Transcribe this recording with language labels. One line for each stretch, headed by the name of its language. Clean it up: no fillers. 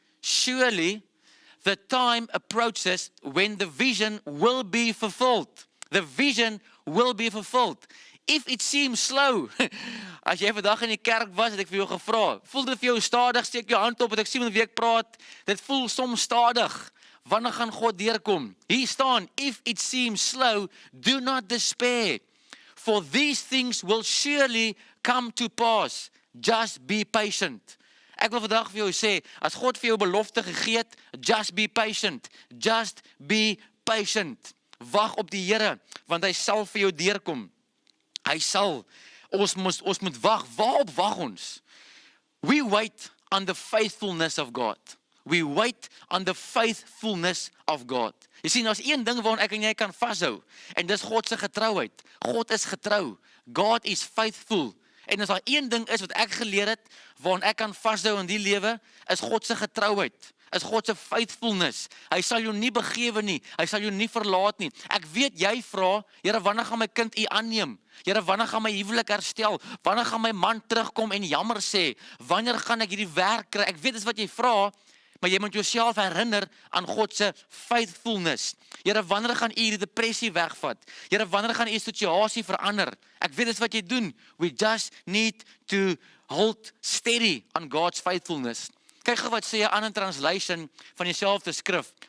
English: surely the time approaches when the vision will be fulfilled. The vision will be fulfilled.
Afrikaans: If it seems slow, as jy vandag in die kerk was, het ek vir jou gevra, voel dit vir jou stadig, steek jou hand op, het ek sien met wie ek praat, dit voel soms stadig, wanneer gaan God deurkom?
English: Hier staan, if it seems slow, do not despair, for these things will surely come to pass, just be patient.
Afrikaans: Ek wil vandag vir jou sê, as God vir jou belofte gegee het, just be patient, just be patient. Wag op die Here, want hy sal vir jou deurkom. Hy sal, ons moet wag, waarop wag ons?
English: We wait on the faithfulness of God. We wait on the faithfulness of God.
Afrikaans: Jy sien, as een ding waarin ek en jy kan vashou, en dis God se getrouheid. God is getrou. God is faithful. En as daar een ding is wat ek geleer het, waarin ek kan vashou in die lewe, is God se getrouheid. Is God se faithfulness. Hy sal jou nie begewe nie. Hy sal jou nie verlaat nie. Ek weet jy vra, Here, wanneer gaan my kind U aanneem? Here, wanneer gaan my huwelik herstel? Wanneer gaan my man terugkom en jammer sê? Wanneer gaan ek hierdie werk kry? Ek weet dis wat jy vra, maar jy moet jouself herinner aan God se faithfulness. Here, wanneer gaan U hierdie depressie wegvat? Here, wanneer gaan U situasie verander? Ek weet dis wat jy doen.
English: We just need to hold steady on God's faithfulness.
Afrikaans: Kyk gou wat sê 'n ander translation van dieselfde skrif.